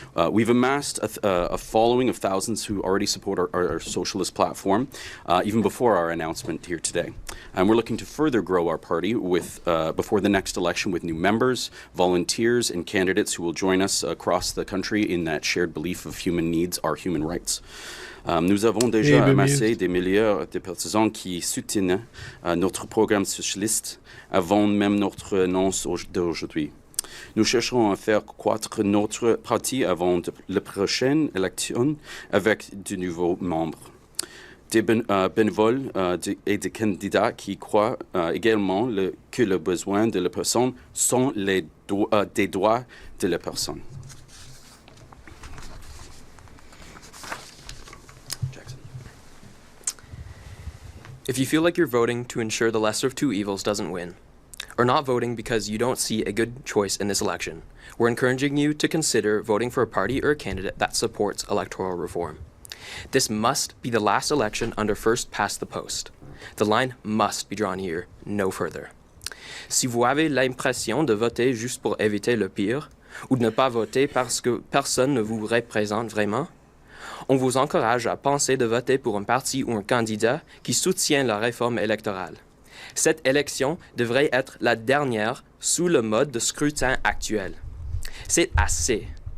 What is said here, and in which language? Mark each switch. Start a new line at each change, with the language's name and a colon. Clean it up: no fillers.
English: We've amassed a following of thousands who already support our socialist platform, even before our announcement here today. And we're looking to further grow our party with before the next election with new members, volunteers, and candidates who will join us across the country in that shared belief of human needs are human rights.
French: Nous avons déjà amassé des milliers de partisans qui soutiennent notre programme socialiste avant même notre annonce d'aujourd'hui. Nous chercherons à faire croître notre parti avant la prochaine élection avec de nouveaux membres. Des bénévoles et des candidats qui croient également que le besoin de la personne sont des droits de la personne.
English: Jackson. If you feel like you're voting to ensure the lesser of two evils doesn't win, or not voting because you don't see a good choice in this election, we're encouraging you to consider voting for a party or a candidate that supports electoral reform. This must be the last election under first past the post. The line must be drawn here, no further.
French: Si vous avez l'impression de voter juste pour éviter le pire, ou de ne pas voter parce que personne ne vous représente vraiment, on vous encourage à penser de voter pour un parti ou un candidat qui soutient la réforme électorale. Cette élection devrait être la dernière sous le mode de scrutin actuel. C'est assez.